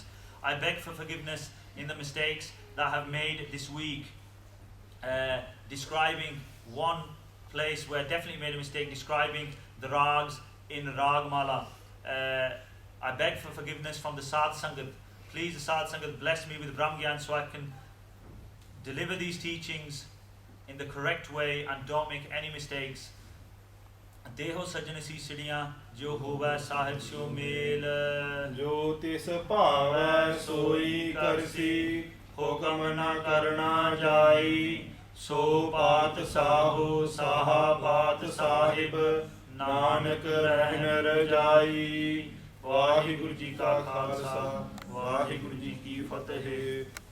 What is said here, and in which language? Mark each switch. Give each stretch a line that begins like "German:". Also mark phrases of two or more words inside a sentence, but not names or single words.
English: I beg for forgiveness in the mistakes that I have made this week, describing one place where I definitely made a mistake, describing the rags in Ragmala. I beg for forgiveness from the
Punjabi: ਸਾਧ ਸੰਗਤ.
English: Please, the
Punjabi: ਸਾਧ ਸੰਗਤ,
English: bless me with
Punjabi: ਬ੍ਰਹਮ ਗਿਆਨ
English: so I can deliver these teachings in the correct way and don't make any mistakes.
Punjabi: ਦੇਹੋ ਸੱਜਣ ਸੀ ਸਿੱਧੀਆਂ ਜੋ ਹੋਵਾ ਸਾਹਿਬ ਸਿਓ ਮੇਲ ਜੋ ਤਿਸ ਭਾਵੈ ਸੋਈ ਕਰਸੀ ਹੁਕਮ ਨ ਕਰਨਾ ਜਾਈ ਸੋ ਪਾਤਸ਼ਾਹੋ ਸਾਹਾ ਪਾਤ ਸਾਹਿਬ ਨਾਨਕ ਰਹਿਣ ਰਜਾਈ ਵਾਹਿਗੁਰੂ ਜੀ ਕਾ ਖਾਲਸਾ ਵਾਹਿਗੁਰੂ ਜੀ ਕੀ ਫਤਿਹ।